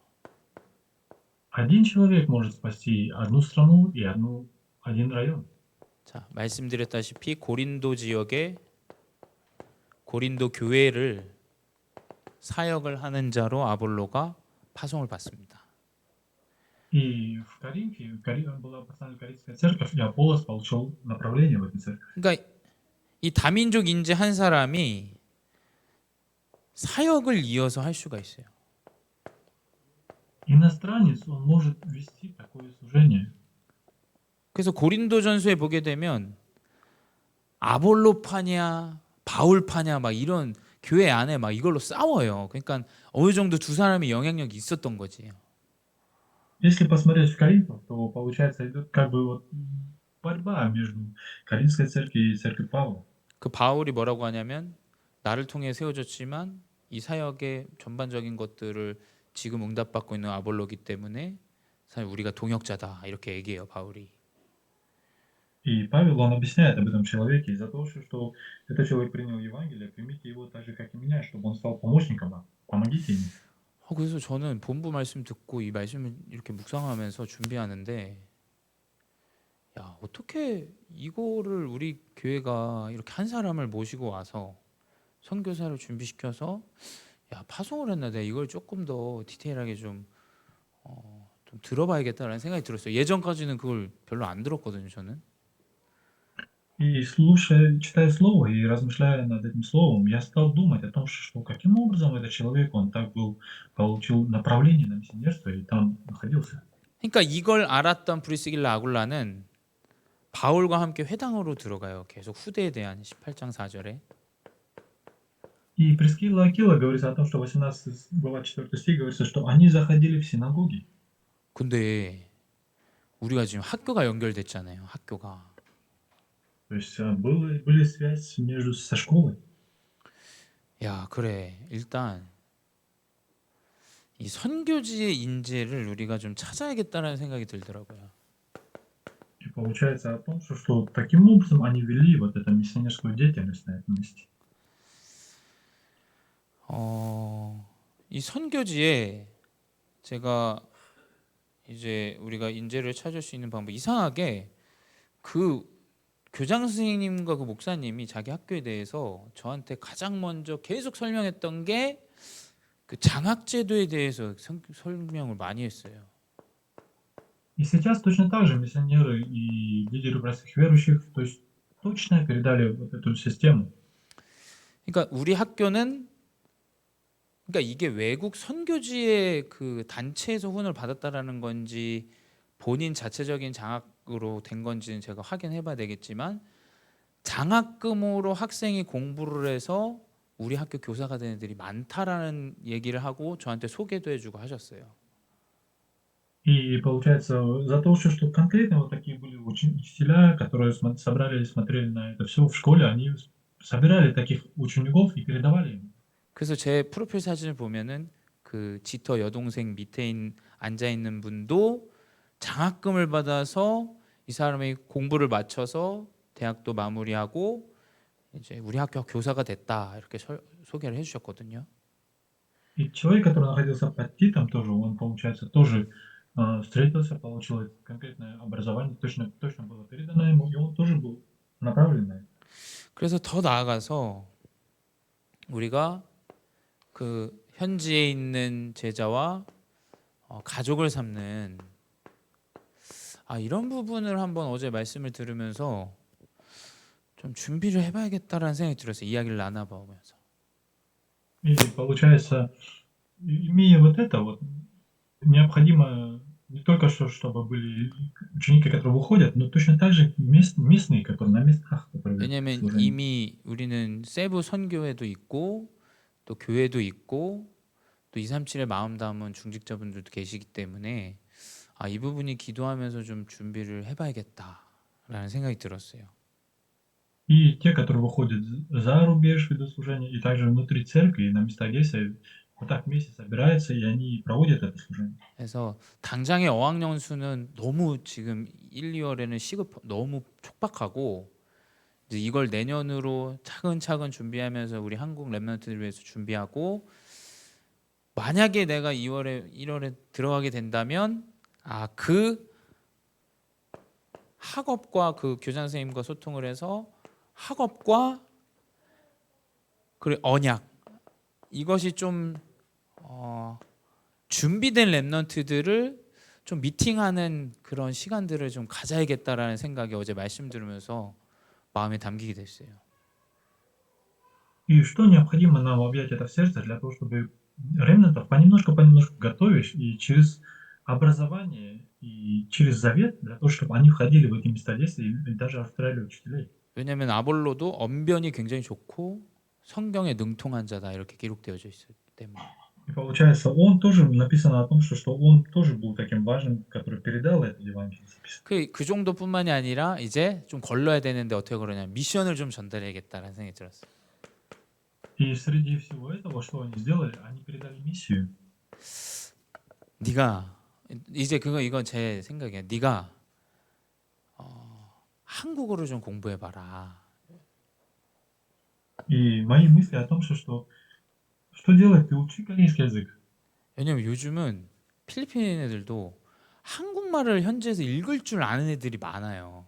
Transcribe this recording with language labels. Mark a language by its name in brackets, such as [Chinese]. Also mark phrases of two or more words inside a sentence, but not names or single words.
[Russian] Один человек может спасти одну страну и один район. [Korean] 자, 말씀드렸다시피 고린도 지역에 고린도 교회를 사역을 하는 자로 아볼로가 파송을 받습니다. [Russian] И в Коринфе была поставлена Коринфская церковь, и Аполлос получил направление в этой церкви. [Korean] 그러니까 이 다민족 인재 한 사람이 사역을 이어서 할 수가 있어요. [Russian] Иностранец, он может вести такое служение. [Korean] 그래서 고린도전서에 보게 되면 아볼로파냐 바울파냐 막 이런 교회 안에 막 이걸로 싸워요. 그러니까 어느 정도 두 사람이 영향력이 있었던 거지. [Russian] Если посмотреть в Коринфах, то, получается, идет как бы вот борьба между Коринфской церковью и церковью Павла. [Korean] 그 바울이 뭐라고 하냐면 나를 통해 세워졌지만 이 사역의 전반적인 것들을 지금 응답받고 있는 아볼로기 때문에 사실 우리가 동역자다 이렇게 얘기해요 바울이. [Russian] И Павел, он объясняет об этом человеке из-за того, что этот человек принял Евангелие, примите его так же, как и меня, чтобы он стал помощником вам. Помогите ему. [Korean] 그래서 저는 본부 말씀 듣고 이 말씀을 이렇게 묵상하면서 준비하는데 야 어떻게 이거를 우리 교회가 이렇게 한 사람을 모시고 와서 선교사를 준비시켜서 야 파송을 했나 내가 이걸 조금 더 디테일하게 좀 들어봐야겠다라는 생각이 들었어요. 예전까지는 그걸 별로 안 들었거든요 저는. [Russian] И слушая, читая слово и размышляя над этим словом, я стал думать о том, что каким образом этот человек, он так получил направление на миссионерство и там находился. [Korean] 그러니까 이걸 알았던 브리스길라 아굴라는 바울과 함께 회당으로 들어가요. 계속 후대에 대한 18장 4절에. [Russian] И Прискилла Акила говорится о том, что 18 глава 4 стих говорится, что они заходили в синагоги. [Korean] 근데 우리가 지금 학교가 연결됐잖아요. 학교가. [Russian] То есть были связь со школой. [Korean] 야 그래 일단 이 선교지의 인재를 우리가 좀 찾아야겠다는 생각이 들더라고요. [Russian] И получается о том, что таким образом они вели вот эту миссионерскую деятельность на этом месте. [Korean] 이 선교지에 제가 이제 우리가 인재를 찾을 수 있는 방법 이상하게 그 교장 선생님과 그 목사님이 자기 학교에 대해서 저한테 가장 먼저 계속 설명했던 게 그 장학제도에 대해서 설명을 많이 했어요. [Russian] И сейчас точно так же миссионеры и лидеры простых верующих, то есть точно передали вот эту систему. [Korean] 그러니까 우리 학교는 그러니까 이게 외국 선교지의 그 단체에서 후원을 받았다라는 건지 본인 자체적인 장학으로 된 건지는 제가 확인해 봐야 되겠지만 장학금으로 학생이 공부를 해서 우리 학교 교사가 된 애들이 많다라는 얘기를 하고 저한테 소개도 해주고 하셨어요. [Russian] И получается, за то, что конкретно вот такие были учителя, которые собрали и смотрели на это все в школе, они собирали таких учеников и передавали им. [Korean] 그래서 제 프로필 사진을 보면은 그 지터 여동생 밑에 앉아 있는 분도 장학금을 받아서 이 사람이 공부를 마쳐서 대학도 마무리하고 이제 우리 학교 교사가 됐다 이렇게 소개를 해주셨거든요. [Russian] И человек, который находился под Титом, тоже, он, получается, тоже встретился, получил конкретное образование, точно было передано ему, и он тоже был направлен на это. [Korean] 그래서 더 나아가서 우리가 그 현지에 있는 제자와 가족을 삼는 이런 부분을 한번 어제 말씀을 들으면서 좀 준비를 해봐야겠다라는 생각이 들었어요. 이야기를 나눠보면서. [Russian] И получается, имея вот это, вот, необходимо не только чтобы были ученики, которые выходят, но точно так же местные, которые на местах. [Korean] 왜냐하면 이미 우리는 세부 선교회도 있고 또 교회도 있고 또 237의 마음 담은 중직자분들도 계시기 때문에 이 부분이 기도하면서 좀 준비를 해봐야겠다라는 생각이 들었어요. [Russian] И те, которые выходят за рубеж ведут служение, и также внутри церкви, и на местах действия, вот так вместе собираются, и они проводят это служение. [Korean] 그래서 당장의 어학연수는 너무 지금 1, 2월에는 너무 촉박하고 이제 이걸 내년으로 차근차근 준비하면서 우리 한국 랩런트를 위해서 준비하고 만약에 내가 2월에 1월에 들어가게 된다면 그 학업과 그 교장 선생님과 소통을 해서 학업과 그리고 언약 이것이 좀 준비된 랩런트들을 좀 미팅하는 그런 시간들을 좀 가져야겠다라는 생각이 어제 말씀 들으면서 마음에 담기게 됐어요. [Russian] И что необходимо нам объять это в сердце для того, чтобы ремнантов понемножку готовишь, и через образование, и через завет, для того, чтобы они входили в эти места действия и даже австралии учителей. [Korean] 왜냐하면 아볼로도 언변이 굉장히 좋고 성경에 능통한 자다 이렇게 기록되어져 있기 때문에. [Russian] И получается, он тоже написано о том, что он тоже был таким важным, который передал это Евангелие. [Korean] 그 정도뿐만이 아니라 이제 좀 걸러야 되는데 어떻게 걸으냐 미션을 좀 전달해야겠다라는 생각이 들었어요. [Russian] И среди всего этого, что они сделали, они передали миссию. [Korean] 네가 이제 이건 제 생각이야. 네가 한국어를 좀 공부해봐라. [Russian] И мои мысли о том, что делать, ты учи корейский язык. [Korean] 왜냐면 요즘은 필리핀 애들도 한국말을 현지에서 읽을 줄 아는 애들이 많아요.